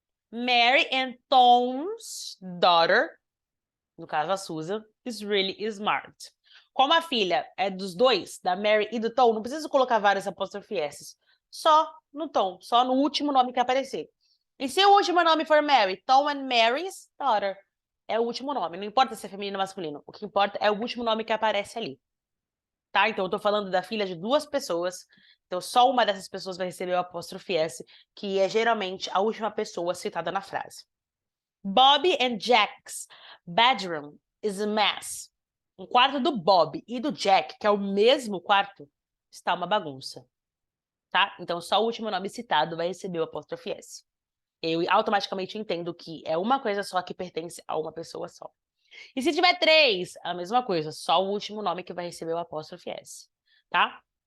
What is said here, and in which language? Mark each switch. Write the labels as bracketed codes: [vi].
[en] Mary and Tom's daughter, [pt] no caso a Susan, [en] is really smart. [pt] Como a filha é dos dois, da Mary e do Tom, não preciso colocar vários apóstrofe S. Só no Tom, só no último nome que aparecer. E se o último nome for Mary, [en] Tom and Mary's daughter, [pt] é o último nome. Não importa se é feminino ou masculino. O que importa é o último nome que aparece ali. Tá? Então, eu tô falando da filha de duas pessoas. Então, só uma dessas pessoas vai receber o apóstrofe S, que é geralmente a última pessoa citada na frase. [en] Bobby and Jack's bedroom is a mess. [pt] O quarto do Bob e do Jack, que é o mesmo quarto, está uma bagunça. Tá? Então, só o último nome citado vai receber o apóstrofe S. Eu automaticamente entendo que é uma coisa só que pertence a uma pessoa só. E se tiver três, a mesma coisa, só o último nome que vai receber o apóstrofe S, tá?